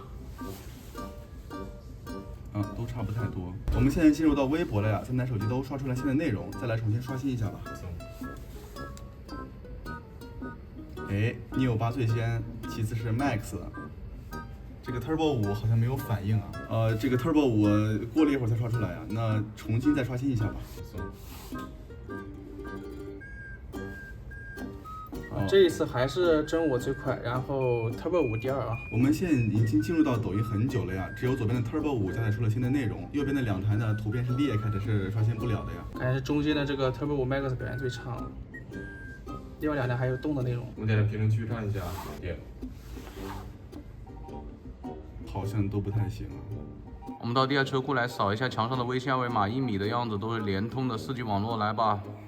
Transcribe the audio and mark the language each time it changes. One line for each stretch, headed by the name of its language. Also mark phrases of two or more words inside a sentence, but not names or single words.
Chinese: 都差不太多。我們現在進入到微博了呀，3台手機都刷出來新的內容，再來重新刷新一下吧。哎，Neo8最先，其次是 Max， 這個 Turbo 5好像沒有反應啊。這個 Turbo 5 過了一會兒才刷出來呀，那重新再刷新一下吧。這一次還是真我最快，然後 Turbo 5第2啊。我們現在已經進入到抖音很久了呀，只有左邊的 Turbo 5加載出了新的內容，右邊的2台呢圖片是裂開的，是刷新不了的呀。感覺是中間的這個 Turbo 5 Max 表現最差了，另外2台還有動的內容。我點評論區看一下，點。好像都不太行。我們到第2車庫來掃一下牆上的微信二維碼，1米的樣子都是聯通的4G 網絡，來吧。